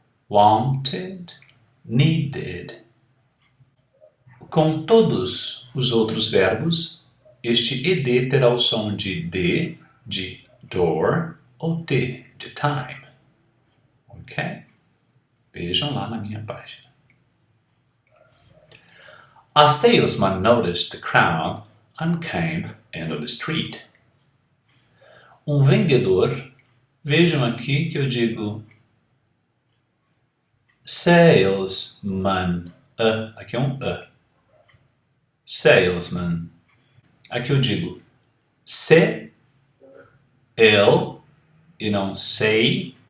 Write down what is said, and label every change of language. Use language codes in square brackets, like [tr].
[en] Wanted, needed. [pt] Com todos os outros verbos, este ED terá o som de D, de door, ou T, de time. Ok? Vejam lá na minha página. [en] A salesman noticed the crowd and came into the street. [pt] Um vendedor, vejam aqui que eu digo salesman, aqui é um salesman. Aqui eu digo se, ele, e não sei.